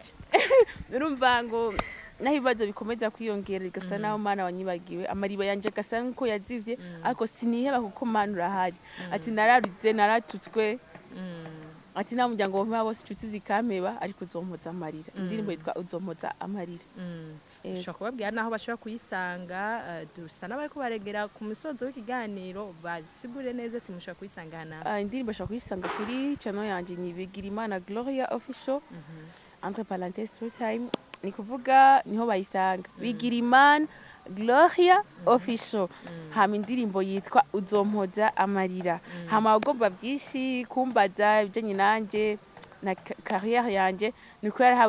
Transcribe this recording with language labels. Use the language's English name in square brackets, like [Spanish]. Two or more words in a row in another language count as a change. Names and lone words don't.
[Rundi] urumva ngo naho ibibazo bikomeza kwiyongera igasa naho mana wanyibagiwe amariba yanje agasa nko yazivye ariko siniheba kuko mana urahari ati nararize naratutswe ati nta muryango womeba bose inshuti zikameba ariko uzompoza amarira indirimbo yitwa uzompoza amarira ushobora kubabwira naho bashobora kuyisanga dusa n'abariko baregera ku musozo w'ikiganiro basigure neza ati mushobora kuyisanga hana indirimbo ushobora kuyisanga kuri channel yanje ni Ibikorwa Gloria official [French] entre parenthèses [Rundi] True Time ni kuvuga niho bayisanga Ibikorwa Gloria official hama indirimbo yitwa uzompoza amarira hama ugomba byinshi kumbaza ibijanye nanje na carrière yanje niko yarahawe